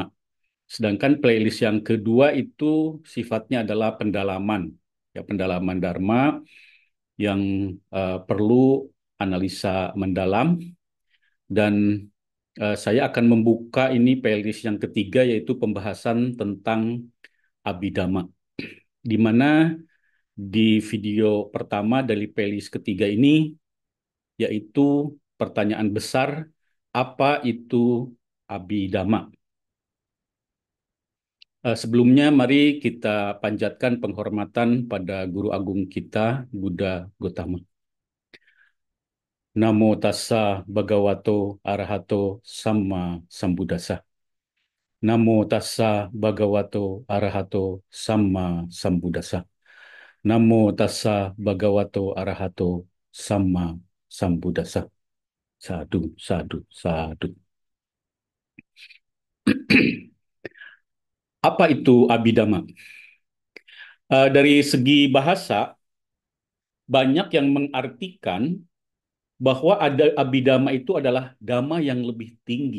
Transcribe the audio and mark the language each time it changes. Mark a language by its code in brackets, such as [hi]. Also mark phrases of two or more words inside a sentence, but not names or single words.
[id] Sedangkan playlist yang kedua itu sifatnya adalah pendalaman ya, pendalaman Dharma yang perlu analisa mendalam dan saya akan membuka ini playlist yang ketiga yaitu pembahasan tentang Abhidhamma di mana di video pertama dari playlist ketiga ini yaitu pertanyaan besar apa itu Abhidhamma. Sebelumnya mari kita panjatkan penghormatan pada guru agung kita Buddha Gotama. [pi] Namo tassa bhagavato arahato samma sambuddhassa. Namo tassa bhagavato arahato samma sambuddhassa. Namo tassa bhagavato arahato samma sambuddhassa. Sadu, sadu, sadu. [id] Apa itu Abhidhamma? Dari segi bahasa, banyak yang mengartikan bahwa ada Abhidhamma itu adalah dhamma yang lebih tinggi.